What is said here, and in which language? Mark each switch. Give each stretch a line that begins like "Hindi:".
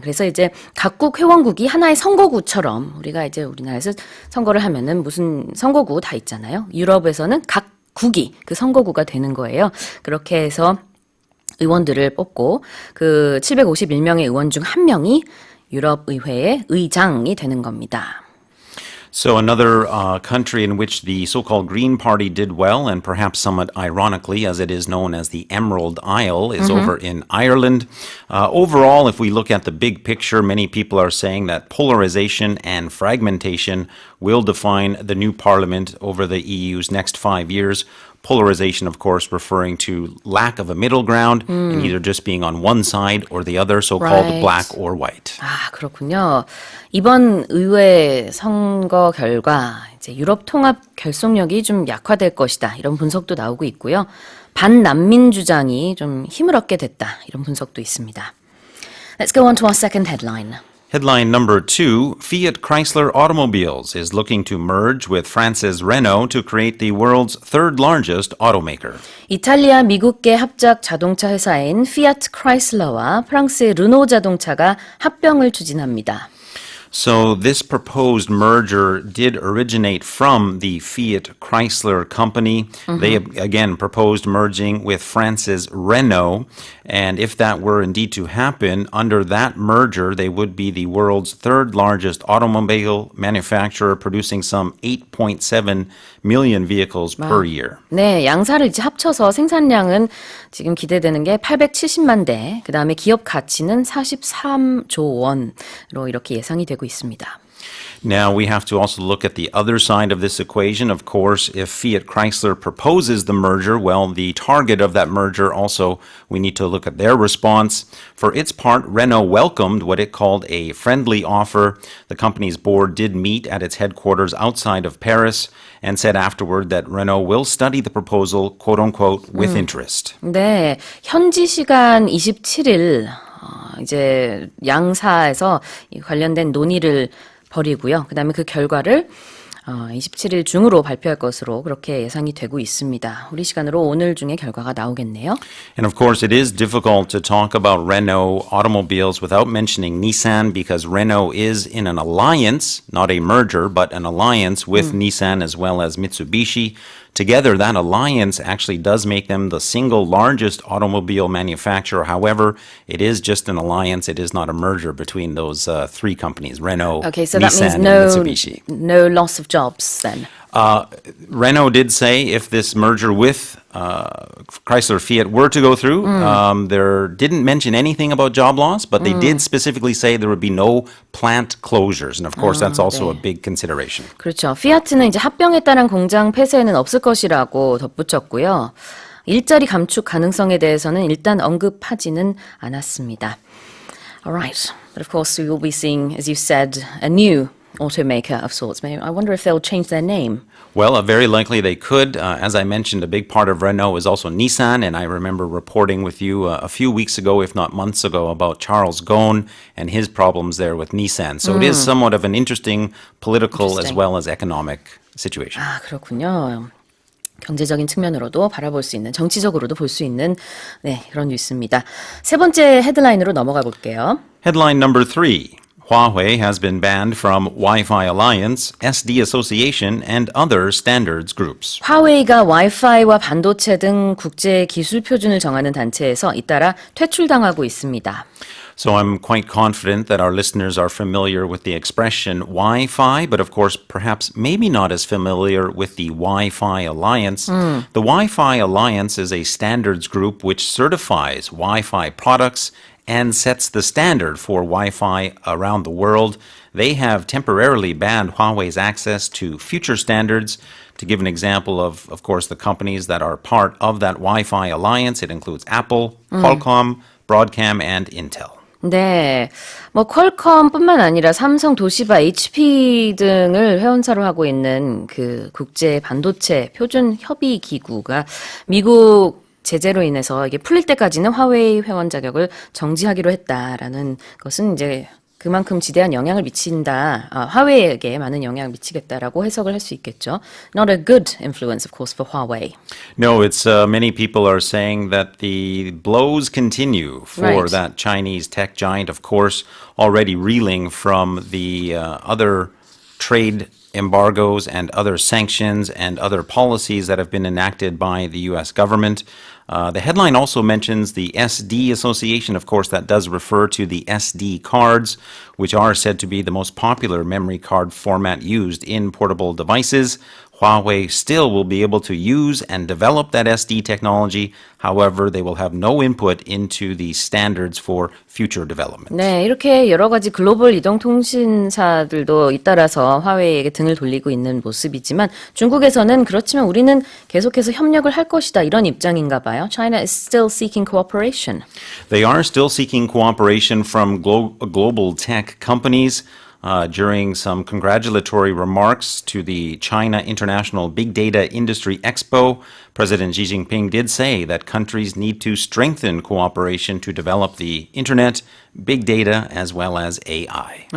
Korean: 그래서 이제 각국 회원국이 하나의 선거구처럼 우리가 이제 우리나라에서 선거를 하면은 무슨 선거구 다 있잖아요. 유럽에서는 각 국이 그 선거구가 되는 거예요. 그렇게 해서 의원들을 뽑고 그 751명의 의원 중 한 명이 유럽의회의 의장이 되는 겁니다.
English: So another country in which the so-called Green Party did well, and perhaps somewhat ironically, as it is known as the Emerald Isle, is over in Ireland. Overall, if we look at the big picture, many people are saying that polarization and fragmentation will define the new parliament over the EU's next 5 years. Polarization, of course, referring to lack of a middle ground and either just being on one side or the other, so-called Right. black or white.
Korean: 그렇군요. 이번 의회 선거 결과 이제 유럽 통합 결속력이 좀 약화될 것이다. 이런 분석도 나오고 있고요. 반난민 주장이 좀 힘을 얻게 됐다. 이런 분석도 있습니다.
English: Let's go on to our second headline. Headline number 2, Fiat Chrysler Automobiles is looking to merge with France's Renault to create the world's third largest automaker.
Korean: 이탈리아 미국계 합작 자동차 회사인 피아트 크라이슬러와 프랑스의 르노 자동차가 합병을 추진합니다.
English: So this proposed merger did originate from the Fiat Chrysler company. They again proposed merging with France's Renault. And if that were indeed to happen, under that merger, they would be the world's third largest automobile manufacturer, producing some 8.7 million vehicles per year.
Korean: 네, 양사를 이제 합쳐서 생산량은 지금 기대되는 게 870만 대, 그 다음에 기업 가치는 43조 원으로 이렇게 예상이 되고 있습니다.
English: Now, we have to also look at the other side of this equation. Of course, if Fiat Chrysler proposes the merger, well, the target of that merger also, we need to look at their response. For its part, Renault welcomed what it called a friendly offer. The company's board did meet at its headquarters outside of Paris and said afterward that Renault will study the proposal, quote-unquote, with interest.
Korean: 네, 현지 시간 27일 이제 양사에서 이 관련된 논의를 벌이고요. 그다음에 그 결과를 27일 중으로 발표할 것으로 그렇게 예상이 되고 있습니다. 우리 시간으로 오늘 중에 결과가 나오겠네요.
English: And of course, it is difficult to talk about Renault automobiles without mentioning Nissan because Renault is in an alliance, not a merger, but an alliance with Nissan as well as Mitsubishi. Together, that alliance actually does make them the single largest automobile manufacturer. However, it is just an alliance. It is not a merger between those three companies, Renault, Okay, so Nissan, that means and Mitsubishi. no loss of jobs then. Renault did say if this merger with Chrysler Fiat were to go through, there didn't mention anything about job loss, but they did specifically say there would be no plant closures. And of course, that's also a big consideration.
Korean: 그렇죠. 피아트는 이제 합병에 따른 공장 폐쇄는 없을 것이라고 덧붙였고요. 일자리 감축 가능성에 대해서는 일단 언급하지는 않았습니다.
English: Alright, but of course we will be seeing, as you said, a new automaker of sorts. Maybe I wonder if they'll change their name. Well, very likely they could. As I mentioned, a big part of Renault is also Nissan, and I remember reporting with you a few weeks ago, if not months ago, about Charles Ghosn and his problems there with Nissan. So it is somewhat of an interesting political as well as economic situation.
Korean: 아, 그렇군요. 경제적인 측면으로도 바라볼 수 있는, 정치적으로도 볼 수 있는 그런 뉴스입니다. 세 번째 헤드라인으로 넘어가 볼게요.
English: Headline number 3. Huawei has been banned from Wi-Fi Alliance, SD Association, and other standards groups.
Korean: 화웨이가 와이파이와 반도체 등 국제 기술 표준을 정하는 단체에서 잇따라 퇴출당하고 있습니다.
English: So I'm quite confident that our listeners are familiar with the expression Wi-Fi, but of course, perhaps maybe not as familiar with the Wi-Fi Alliance. The Wi-Fi Alliance is a standards group which certifies Wi-Fi products and sets the standard for Wi-Fi around the world. They have temporarily banned Huawei's access to future standards. To give an example of course, the companies that are part of that Wi-Fi alliance, it includes Apple, Qualcomm, Broadcom, and Intel.
Korean: 네, 뭐 퀄컴뿐만 아니라 삼성, 도시바, HP 등을 회원사로 하고 있는 그 국제 반도체 표준 협의 기구가 미국 제재로 인해서 이게 풀릴 때까지는 화웨이 회원 자격을 정지하기로 했다라는 것은 이제 그만큼 지대한 영향을 미친다. 화웨이에게 많은 영향을 미치겠다라고 해석을 할 수 있겠죠.
English: Not a good influence, of course, for Huawei. No, it's many people are saying that the blows continue for that Chinese tech giant, of course, already reeling from the other trade embargoes and other sanctions and other policies that have been enacted by the U.S. government. The headline also mentions the SD Association. Of course, that does refer to the SD cards, which are said to be the most popular memory card format used in portable devices. Huawei still will be able to use and develop that SD technology. However, they will have no input into the standards for future development.
Korean: 네, 이렇게 여러 가지 글로벌 이동통신사들도 잇따라서 화웨이에게 등을 돌리고 있는 모습이지만 중국에서는 그렇지만 우리는 계속해서 협력을 할 것이다 이런 입장인가 봐요.
English: China is still seeking cooperation. They are still seeking cooperation from global tech companies. During some congratulatory remarks to the China International Big Data Industry Expo, President Xi Jinping did say that countries need to strengthen cooperation to develop the internet, big data, as well as AI.